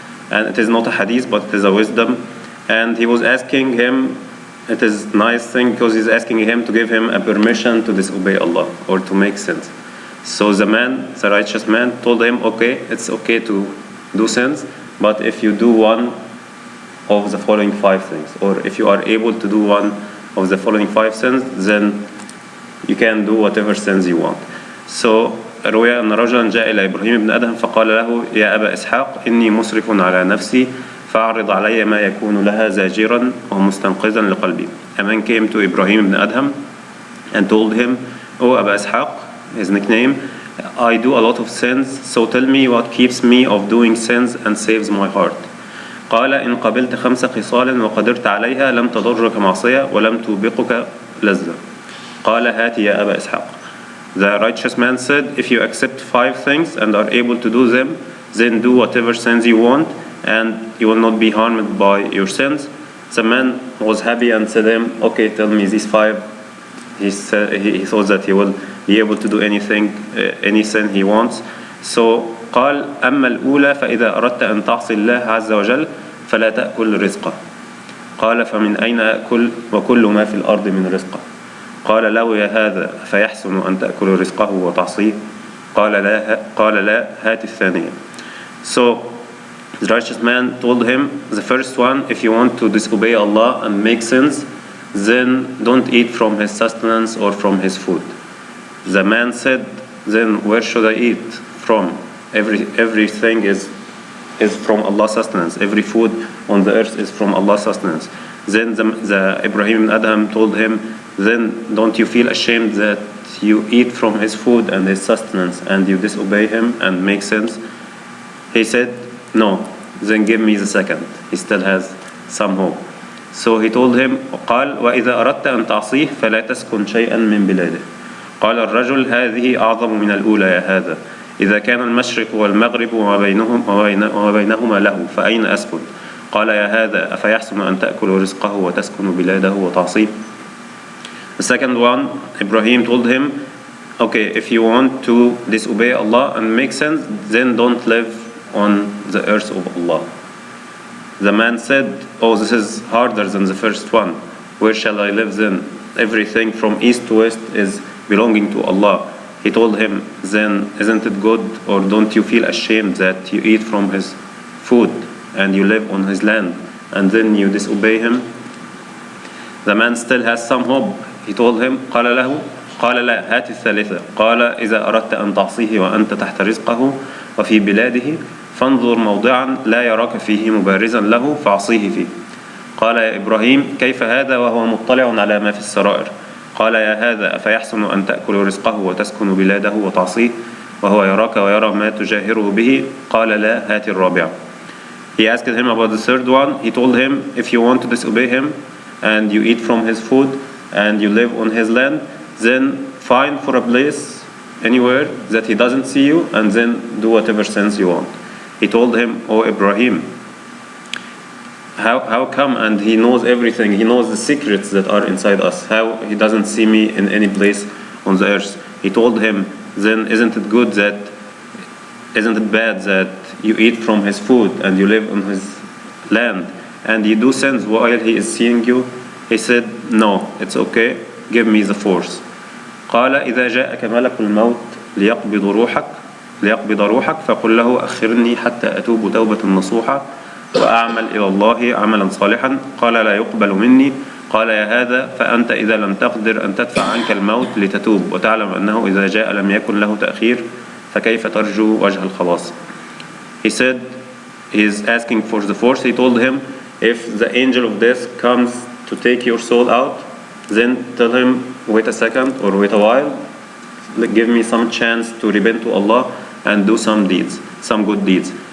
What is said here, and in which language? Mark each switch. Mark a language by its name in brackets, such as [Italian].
[English] And it is not a hadith, but it is a wisdom. And he was asking him, it is a nice thing, because he's asking him to give him a permission to disobey Allah or to make sins. So the righteous man told him, okay, it's okay to do sins, but if you do one of the following 5 things, or if you are able to do one of the following 5 sins, then you can do whatever sins you want. So [Arabic] روي أن رجلا جاء إلى إبراهيم بن أدهم فقال له يا أبا إسحاق إني مسرف على نفسي فأعرض علي ما يكون لها زاجرا ومستنقذا لقلبي. [English] A man came to Ibrahim ibn Adham and told him, oh Aba Ishaq, his nickname, I do a lot of sins, so tell me what keeps me of doing sins and saves my heart. [Arabic] قال إن قبلت 5 خصال وقدرت عليها لم تضرك معصية ولم توبقك لذة. قال هات يا أبا إسحاق. [English] The righteous man said, if you accept 5 things and are able to do them, then do whatever sins you want, and you will not be harmed by your sins. The man was happy and said to him, okay, tell me these 5. He thought that he will be able to do anything, any sin he wants. So [Arabic] قال أما الأولى فإذا أردت أن تعصي الله عز وجل فلا تأكل رزقه. قال فمن أين أكل وكل ما في الأرض من رزقه. قال له يا هذا فيحسن أن تأكل رزقه وتعصيه. قال لا هات الثانية. [English] So the righteous man told him, the first one, if you want to disobey Allah and make sins, then don't eat from His sustenance or from His food. The man said, then where should I eat from? Everything is from Allah's sustenance. Every food on the earth is from Allah's sustenance. Then the Ibrahim ibn Adham told him, then don't you feel ashamed that you eat from his food and his sustenance and you disobey him and make sins? He said, no, then give me the second. He still has some hope. So he told him, [Arabic] قال وإذا أردت أن تعصيه فلا تسكن شيئا من بلاده. قال الرجل هذه أعظم من الأولى يا هذا. إذا كان المشرق والمغرب وما بينهما له فأين أسكن؟ قال يا هذا أفيحسن أن تأكل رزقه وتسكن بلاده وتعصيه. [English] The second one, Ibrahim told him, okay, if you want to disobey Allah and make sense, then don't live on the earth of Allah. The man said, oh, this is harder than the first one. Where shall I live then? Everything from east to west is belonging to Allah. He told him, then isn't it good, or don't you feel ashamed that you eat from his food and you live on his land and then you disobey him? The man still has some hope. He told him, [Arabic] قال لا هات الثالثة. قال إذا أردت أن تعصيه وأنت تحت رزقه وفي بلاده فانظر موضعا لا يراك فيه مبارزا له فعصيه فيه. قال يا إبراهيم كيف هذا وهو مطلع على ما في السرائر؟ قال يا هذا أفيحسن أن تأكل رزقه وتسكن بلاده وتعصيه وهو يراك ويرى ما تجاهره به؟ قال لا هات الرابعة. [English] He asked him about the third one. He told him, if you want to disobey him and you eat from his food and you live on his land, then find for a place anywhere that he doesn't see you and then do whatever sins you want. He told him, oh Ibrahim, how come? And he knows everything. He knows the secrets that are inside us. How he doesn't see me in any place on the earth? He told him, then isn't it bad that you eat from his food and you live on his land and you do sins while he is seeing you? He said, no, it's okay, give me the force. [Arabic] قال إذا جاءك ملك الموت ليقبض روحك فقل له أخرني حتى أتوب توبة نصوحة وأعمل إلى الله عملا صالحا. قال لا يقبل مني. قال يا هذا فأنت إذا لم تقدر أن تدفع عنك الموت لتتوب وتعلم أنه إذا جاء لم يكن له تأخير فكيف ترجو وجه الخلاص. [English] He said, he is asking for the force. He told him, if the angel of death comes to take your soul out, then tell him, wait a second or wait a while, give me some chance to repent to Allah and do some deeds, some good deeds.